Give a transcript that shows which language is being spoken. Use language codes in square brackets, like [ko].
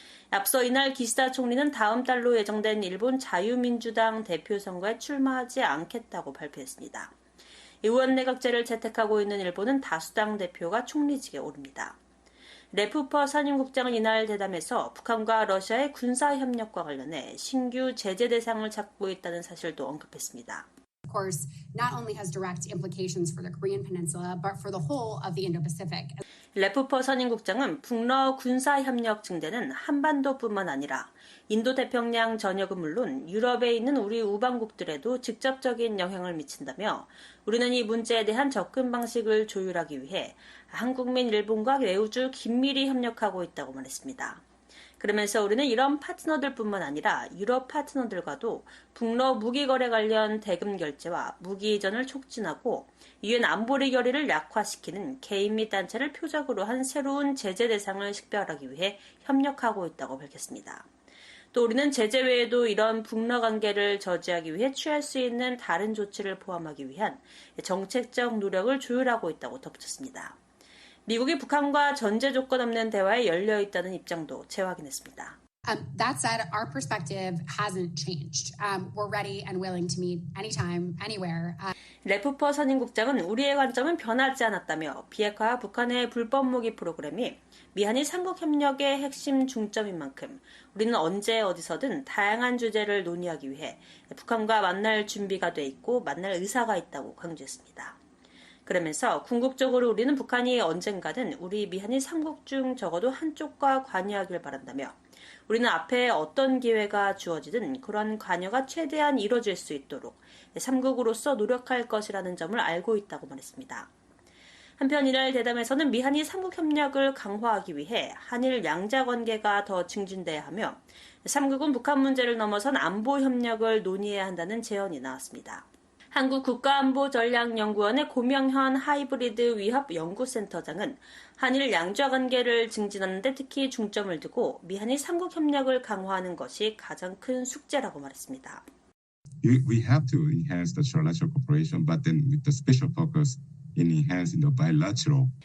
[ko] 앞서 이날 기시다 총리는 다음 달로 예정된 일본 자유민주당 대표 선거에 출마하지 않겠다고 발표했습니다. 의원 내각제를 채택하고 있는 일본은 다수당 대표가 총리직에 오릅니다. 레프퍼 선임국장은 이날 대담에서 북한과 러시아의 군사협력과 관련해 신규 제재 대상을 찾고 있다는 사실도 언급했습니다. [en] Of course, not only has direct implications for the Korean Peninsula, but for the whole of the Indo-Pacific. [ko] 레프퍼 선임국장은 북러 군사협력 증대는 한반도뿐만 아니라 인도태평양 전역은 물론 유럽에 있는 우리 우방국들에도 직접적인 영향을 미친다며 우리는 이 문제에 대한 접근 방식을 조율하기 위해 한국민 일본과 매우주 긴밀히 협력하고 있다고 말했습니다. 그러면서 우리는 이런 파트너들뿐만 아니라 유럽 파트너들과도 북러 무기거래 관련 대금 결제와 무기 이전을 촉진하고 유엔 안보리 결의를 약화시키는 개인 및 단체를 표적으로 한 새로운 제재 대상을 식별하기 위해 협력하고 있다고 밝혔습니다. 또 우리는 제재 외에도 이런 북러 관계를 저지하기 위해 취할 수 있는 다른 조치를 포함하기 위한 정책적 노력을 조율하고 있다고 덧붙였습니다. 미국이 북한과 전제 조건 없는 대화에 열려 있다는 입장도 재확인했습니다. [en] That said, our perspective hasn't changed. We're ready and willing to meet anytime, anywhere. [ko] 레프퍼 선임국장은 우리의 관점은 변하지 않았다며 비핵화와 북한의 불법 무기 프로그램이 미한일 3국 협력의 핵심 중점인 만큼 우리는 언제 어디서든 다양한 주제를 논의하기 위해 북한과 만날 준비가 돼 있고 만날 의사가 있다고 강조했습니다. 그러면서 궁극적으로 우리는 북한이 언젠가는 우리 미한일 3국 중 적어도 한쪽과 관여하길 바란다며 우리는 앞에 어떤 기회가 주어지든 그런 관여가 최대한 이뤄질 수 있도록 3국으로서 노력할 것이라는 점을 알고 있다고 말했습니다. 한편 이날 대담에서는 미한일 3국 협력을 강화하기 위해 한일 양자 관계가 더 증진돼야 하며 3국은 북한 문제를 넘어선 안보 협력을 논의해야 한다는 제언이 나왔습니다. 한국국가안보전략연구원의 고명현 하이브리드 위협 연구센터장은 한일 양자 관계를 증진하는 데 특히 중점을 두고 미한일 3국 협력을 강화하는 것이 가장 큰 숙제라고 말했습니다. [en] We have to enhance the trilateral cooperation, but then with the special focus in enhancing the bilateral.